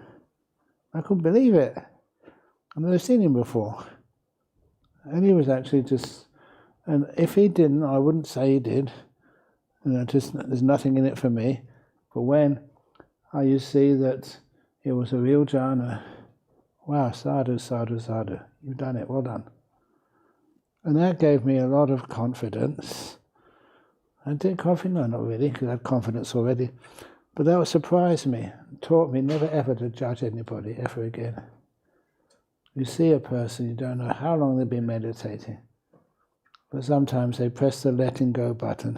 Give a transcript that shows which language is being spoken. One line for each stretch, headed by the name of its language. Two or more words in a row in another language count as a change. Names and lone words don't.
English: I couldn't believe it. I've never seen him before. And he was actually just, and if he didn't, I wouldn't say he did. Just there's nothing in it for me. But when you see that it was a real jhana, wow,
Pali: sadhu, sadhu, sadhu,
English: you've done it, well done. And that gave me a lot of confidence. I did confidence, no, not really, because I had confidence already. But that surprised me, taught me never ever to judge anybody ever again. You see a person, you don't know how long they've been meditating, but sometimes they press the letting go button.